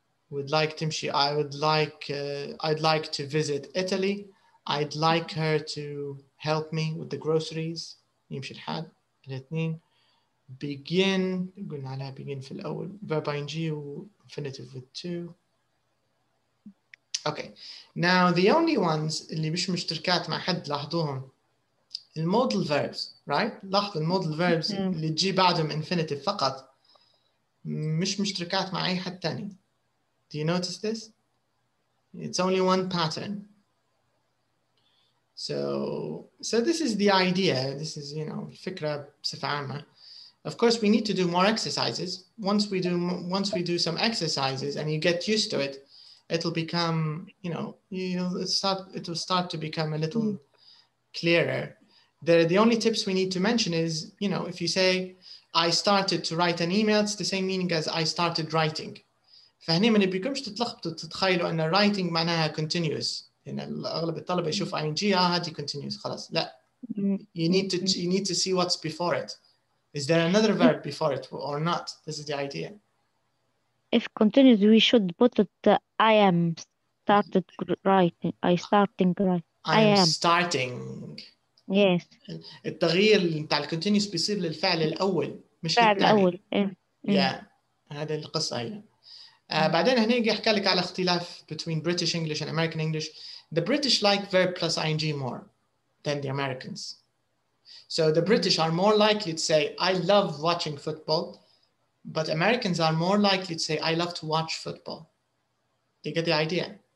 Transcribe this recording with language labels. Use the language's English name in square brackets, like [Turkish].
[English] Would like [Arabic] تمشي. [English] I'd like to visit Italy. I'd like her to help me with the groceries. [Arabic] يمشي الحال. الاثنين. Begin, قلنا عليها begin في الأول. [English] Verb ing و infinitive with to. Okay, now the only ones [Arabic] اللي مش مشتركات مع حد لاحظوهم [English] المودal verbs, right? [Arabic] لاحظ المودal verbs اللي تجي بعدهم infinitive فقط مش مشتركات مع أي حد تاني. [English] Do you notice this? It's only one pattern. So this is the idea. This is, [Arabic] الفكرة بصفة عامة. [English] Of course, we need to do more exercises. Once we do some exercises and you get used to it, it'll become, you know, it will start to become a little clearer. The only tips we need to mention is, you know, if you say, I started to write an email, it's the same meaning as I started writing. [Arabic] فهني ما نبيكمش تتلخبطوا تتخيلوا أن writing معناها continuous. لأن أغلب الطلبة يشوف ing هذه continuous خلاص. لا. [English] You need to see what's before it. Is there another verb before it or not? This is the idea. If continuous, we should put it. I am started writing. I am starting. Yes. [Arabic] التغيير بتاع الكونتينيوس بيصير للفعل الأول مش الفعل للثاني. الأول. Yeah. هذه القصة هي. بعدين هنيجي أحكي لك على اختلاف [English] between British English and American English. The British like verb plus ing more than the Americans. So the British are more likely to say, I love watching football, but Americans are more likely to say, I love to watch football. You get the idea?